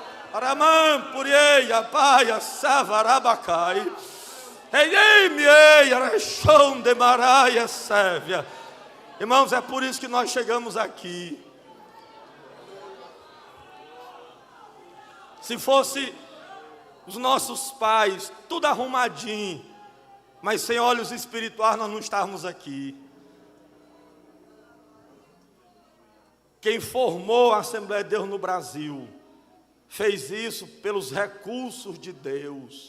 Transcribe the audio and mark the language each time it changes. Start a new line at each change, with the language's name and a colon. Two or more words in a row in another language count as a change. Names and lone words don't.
Portuguese: Aramam Purieia Paia Savarabacai. Ei, Arachão de Maraia Sévia. Irmãos, é por isso que nós chegamos aqui. Se fosse os nossos pais, tudo arrumadinho, mas sem olhos espirituais nós não estávamos aqui. Quem formou a Assembleia de Deus no Brasil fez isso pelos recursos de Deus.